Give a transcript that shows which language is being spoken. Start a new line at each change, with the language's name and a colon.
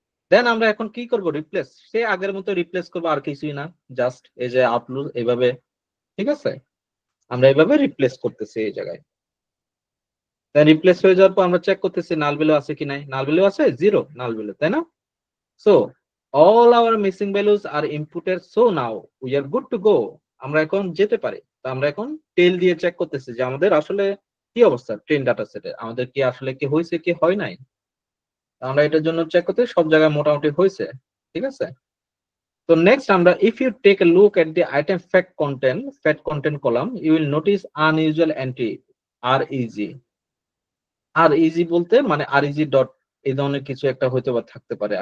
Bangla: দেন আমরা এখন কি করব, রিপ্লেস। সে আগের মতো রিপ্লেস করবো, আর কিছুই না, জাস্ট এই যে আউটপুট এইভাবে, ঠিক আছে? আমরা এইভাবে রিপ্লেস করতেছি এই জায়গায়। দেন রিপ্লেস হয়ে যাওয়ার পর আমরা চেক করতেছি নাল ভ্যালু আছে কি নাই। নাল ভ্যালু আছে, 0 নাল ভ্যালু, তাই না?
English: So all our missing values are inputted, so now we are good to go.
Bangla: আমরা এখন যেতে পারি। তো আমরা এখন টেল দিয়ে চেক করতেছি যে আমাদের আসলে কি অবস্থা ট্রেন ডাটা সেটে, আমাদের কি আসলে কি হয়েছে কি হয় নাই। আমরা এটার জন্য চেক করতে সব জায়গায় মোটামুটি হয়েছে, ঠিক আছে? তো নেক্সট আমরা
English: if you take a look at the item fact content column, you will notice unusual entry reg
Bangla: বলতে মানে reg ডট এই ধরনের কিছু একটা হয়তো বা থাকতে পারে।